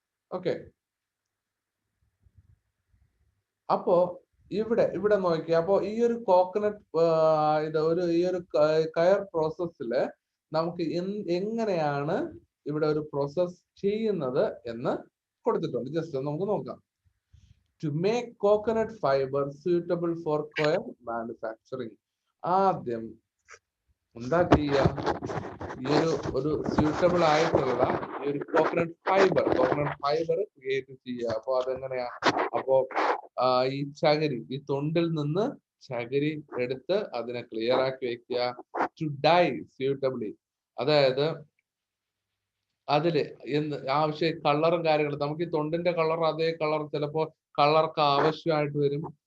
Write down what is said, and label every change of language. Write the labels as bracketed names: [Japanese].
[Malayalam] Okay, അപ്പോ ഇവിടെ നോക്കിയാ, അപ്പോ ഈ ഒരു കോക്കനട്ട് ഈ ഒരു കയർ പ്രോസസ്സില് നമുക്ക് എങ്ങനെയാണ് ഇവിടെ ഒരു പ്രോസസ് ചെയ്യുന്നത് എന്ന് കൊടുത്തിട്ടുണ്ട്. ജസ്റ്റ് നമുക്ക് നോക്കാം. [English] To make coconut fiber suitable for coir manufacturing. [Malayalam] ആദ്യം എന്താ ചെയ്യുക? ഈ ഒരു സ്യൂട്ടബിൾ ആയിട്ടുള്ള ഈ ഒരു കോക്കനട്ട് ഫൈബർ ക്രിയേറ്റ് ചെയ്യുക. അപ്പൊ അതെങ്ങനെയാ? അപ്പോ ഈ ചകിരി, ഈ തൊണ്ടിൽ നിന്ന് ചകിരി എടുത്ത് അതിനെ ക്ലിയർ ആക്കി വെക്കുക. [English] to dye suitably, [Malayalam] അതായത് അതില് ആവശ്യം കളറും കാര്യങ്ങളും, നമുക്ക് ഈ തൊണ്ടിന്റെ കളർ അതേ കളർ ചിലപ്പോ കളർക്ക് ആവശ്യമായിട്ട് വരും.